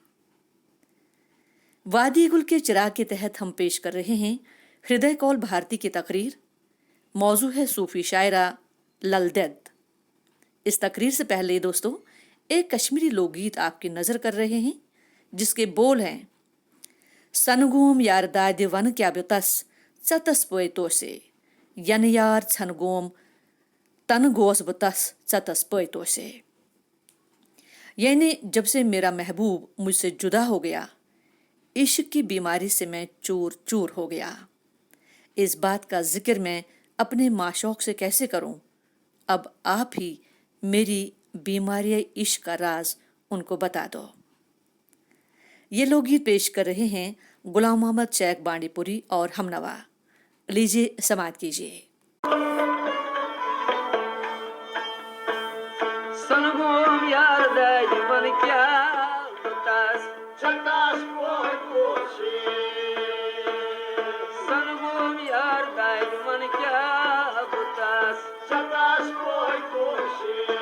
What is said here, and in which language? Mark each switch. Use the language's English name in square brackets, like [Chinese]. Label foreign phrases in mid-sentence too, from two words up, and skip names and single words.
[Urdu] وادی گل کے چراغ کے تحت ہم پیش کر رہے ہیں ہردے کول بھارتی کی تقریر۔ موضوع ہے صوفی شاعرہ للدید۔ اس تقریر سے پہلے دوستو ایک کشمیری لوک گیت آپ کی نظر کر رہے ہیں، جس کے بول ہیں: [Kashmiri] سنگوم یار داد ون کیا بتس چتس پوئے تو سے ین یار چھنگوم تن گوس بتس چتس پوئے تو سے۔ [Urdu] یعنی جب سے میرا محبوب مجھ سے جدا ہو گیا، عشق کی بیماری سے میں چور چور ہو گیا۔ اس بات کا ذکر میں اپنے معشوق سے کیسے کروں؟ اب آپ ہی میری بیماری عشق کا راز ان کو بتا دو۔ یہ لوک گیت پیش کر رہے ہیں غلام محمد شیخ بانڈی پوری اور ہمنوا۔ لیجیے سماعت کیجیے۔ [Kashmiri] سنگوم یار دای من کیا بتاس چتاس کوئی کوشی سنگوم یار دای من کیا بتاس چتاس کوئی کوشی